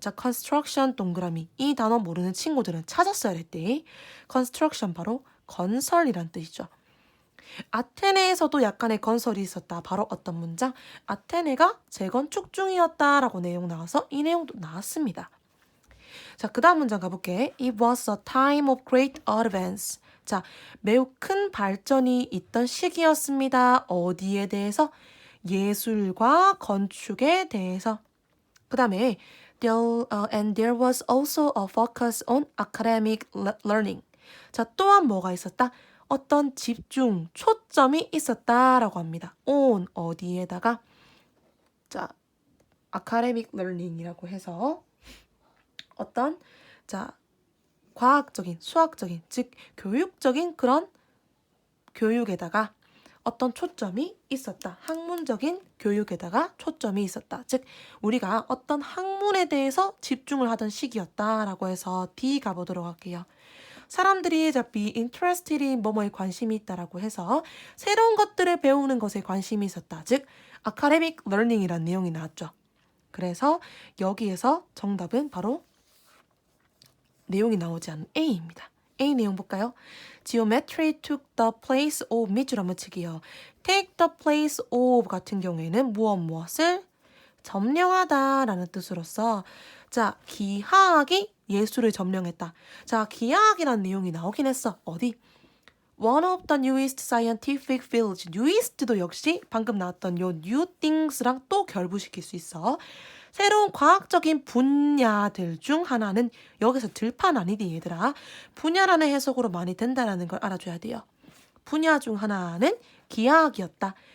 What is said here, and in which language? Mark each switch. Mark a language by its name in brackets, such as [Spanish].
[Korean] 자, construction 동그라미. 이 단어 모르는 친구들은 찾았어야 했대. construction 바로 건설이란 뜻이죠. 아테네에서도 약간의 건설이 있었다. 바로 어떤 문장? 아테네가 재건축 중이었다라고 내용 나와서 이 내용도 나왔습니다. 자, 그 다음 문장 가볼게. [English] It was a time of great advance. [Korean] 자, 매우 큰 발전이 있던 시기였습니다. 어디에 대해서? 예술과 건축에 대해서. 그 다음에 [English] and there was also a focus on academic learning. [Korean] 자, 또한 뭐가 있었다? 어떤 집중, 초점이 있었다라고 합니다. on 어디에다가? 자, academic learning이라고 해서 어떤 자 과학적인, 수학적인, 즉 교육적인 그런 교육에다가 어떤 초점이 있었다. 학문적인 교육에다가 초점이 있었다. 즉 우리가 어떤 학문에 대해서 집중을 하던 시기였다라고 해서 D 가보도록 할게요. 사람들이 be interested in 뭐뭐에 관심이 있다라고 해서 새로운 것들을 배우는 것에 관심이 있었다. 즉 academic learning이라는 내용이 나왔죠. 그래서 여기에서 정답은 바로 내용이 나오지 않은 A입니다. A 내용 볼까요? [English] Geometry took the place of [Korean] 밑줄 한번 치기요. Take the place of 같은 경우에는 무엇을 점령하다라는 뜻으로서 자, 기하학이 예술을 점령했다. 자, 기하학이라는 내용이 나오긴 했어. 어디? [English] One of the newest scientific fields. [Korean] newest도 역시 방금 나왔던 요 new things랑 또 결부시킬 수 있어. 새로운 과학적인 분야들 중 하나는 여기서 들판 아니디 얘들아. 분야라는 해석으로 많이 된다는 걸 알아줘야 돼요. 분야 중 하나는 기하학이었다.